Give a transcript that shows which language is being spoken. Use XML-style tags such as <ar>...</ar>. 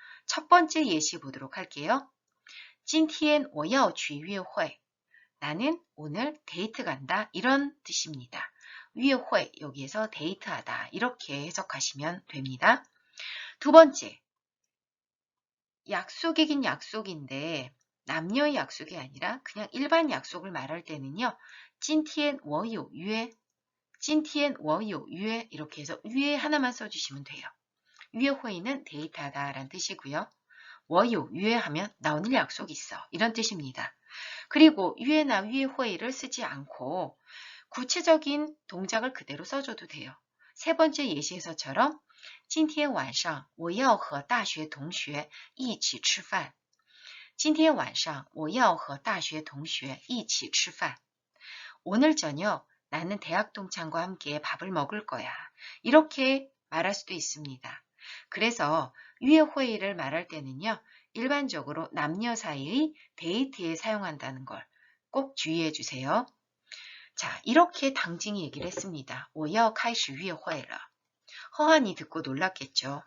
<ko>첫 번째 예시 보도록 할게요.</ko> <zh>今天我要去约会</zh> <ko>나는 오늘 데이트 간다 이런 뜻입니다. 约会 여기에서 데이트하다 이렇게 해석하시면 됩니다. 두 번째 약속이긴 약속인데 남녀의 약속이 아니라 그냥 일반 약속을 말할 때는요.</ko> <zh>今天我有约今天我有约</zh> <ko>이렇게 해서</ko> <zh>约</zh> <ko>하나만 써주시면 돼요. 约会는 데이트하다 라는 뜻이고요.</ko> <zh>我有约</zh> <ko>하면 나 오늘 약속 있어 이런 뜻입니다. 그리고 约나 约会를 쓰지 않고 구체적인 동작을 그대로 써줘도 돼요.</ko> <zh>세 번째 예시에서처럼 今天晚上我要和大学同学一起吃饭今天晚上我要和大学同学一起吃饭</zh> <ko>오늘 저녁 나는 대학 동창과 함께 밥을 먹을 거야. 이렇게 말할 수도 있습니다. 그래서 约会를 말할 때는요. 일반적으로 남녀 사이의 데이트에 사용한다는 걸 꼭 주의해 주세요. 자, 이렇게 당징이 얘기를 했습니다.</ko> <zh>我要开始约会了.</zh> <ko>허한이 듣고 놀랐겠죠.</ko>